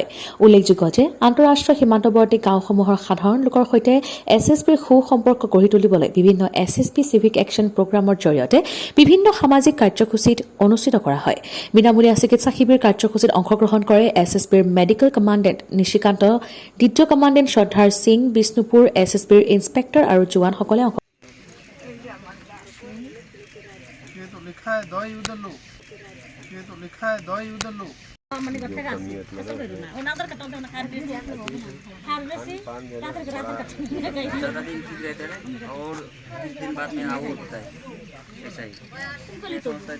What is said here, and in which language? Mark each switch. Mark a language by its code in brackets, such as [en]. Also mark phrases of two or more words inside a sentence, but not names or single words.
[as] উল্লেখযোগ্য যে আন্তঃৰাষ্ট্ৰীয় সীমান্তৱৰ্তী গাঁওসমূহৰ সাধাৰণ লোকৰ সৈতে SSBৰ সুসম্পৰ্ক গঢ়ি তুলিবলৈ বিভিন্ন SSB [en] civic action programৰ [as] জৰিয়তে বিভিন্ন সামাজিক কাৰ্যসূচীত অনুষ্ঠিত কৰা হয়। বিনামূলীয়া চিকিৎসা শিবিৰ কাৰ্যসূচীত অংশগ্ৰহণ কৰে SSBৰ [en] medical commandant [as] নিশিকান্ত, দ্বিতীয় কমাণ্ডেণ্ট শ্ৰদ্ধাৰ সিং, বিষ্ণুপুৰ SSBৰ ইন্সপেক্টৰ আৰু জোৱানসকলে [hi] और 20 दिन बाद में आउट होता है ऐसा ही होता है।